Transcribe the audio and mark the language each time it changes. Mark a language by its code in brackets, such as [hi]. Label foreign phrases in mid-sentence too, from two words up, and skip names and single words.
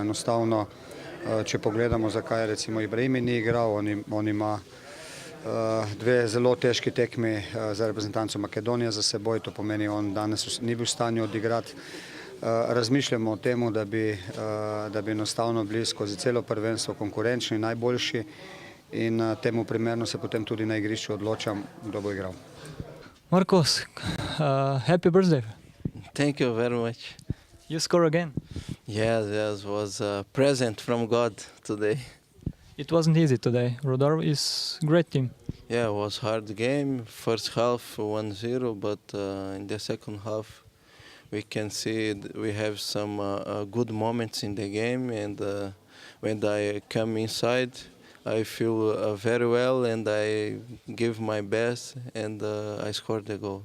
[sl] Enostavno, če pogledamo, zakaj recimo Ibrahimi ni igral, on ima dve zelo težki tekmi za reprezentanco Makedonije za seboj, to pomeni, on danes ni bil v stanju odigrati. Razmišljamo o tem, da bi enostavno bili skozi celo prvenstvo konkurenčni, najboljši in temu primerno se potem tudi na igrišču odločam, kdo bo igral. [en] Marcos, happy birthday. Thank you very much. You score again. Yes, it was a present from God today. It wasn't easy today. Rodar is a great team. Yeah, it was a hard game. First half 1-0, but in the second half we can see we have some good moments in the game, and when I come inside I feel very well and I give my best and I scored the goal.